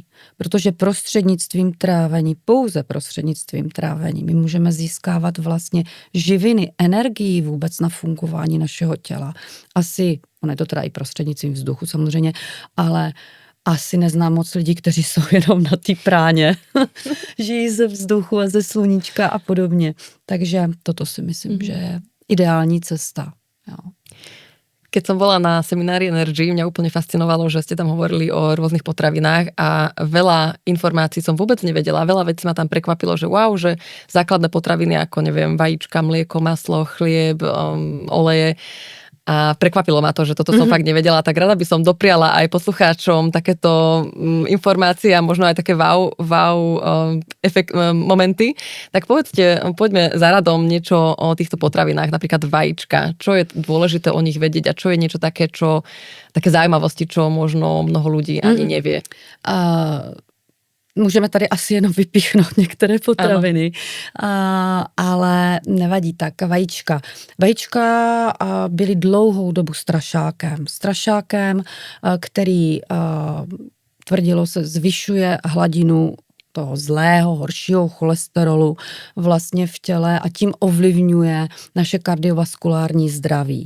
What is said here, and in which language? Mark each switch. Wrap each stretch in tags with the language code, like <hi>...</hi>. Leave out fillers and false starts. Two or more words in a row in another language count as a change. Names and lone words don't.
<cs>Protože prostřednictvím trávení, pouze prostřednictvím trávení, my můžeme získávat vlastně živiny, energii vůbec na fungování našeho těla. Asi, ono je to teda i prostřednictvím vzduchu samozřejmě, ale asi neznám moc lidí, kteří jsou jenom na té práně. Žijí ze vzduchu a ze sluníčka a podobně. Takže toto si myslím, že je ideální cesta. Jo.</cs> <sk>Keď som bola na seminári Energy, mňa úplne fascinovalo, že ste tam hovorili o rôznych potravinách a veľa informácií som vôbec nevedela. Veľa vecí ma tam prekvapilo, že wow, že základné potraviny ako, neviem, vajíčka, mlieko, maslo, chlieb, oleje. A prekvapilo ma to, že toto som fakt nevedela, tak rada by som dopriala aj poslucháčom takéto informácie a možno aj také wow momenty. Tak poďme za radom niečo o týchto potravinách, napríklad vajíčka. Čo je dôležité o nich vedieť a čo je niečo také, také zaujímavosti, čo možno mnoho ľudí ani nevie?</sk> <cs>Můžeme tady asi jenom vypíchnout některé potraviny, ale nevadí tak. Vajíčka. Vajíčka byly dlouhou dobu strašákem, který tvrdilo se zvyšuje hladinu toho zlého, horšího cholesterolu vlastně v těle a tím ovlivňuje naše kardiovaskulární zdraví.</cs>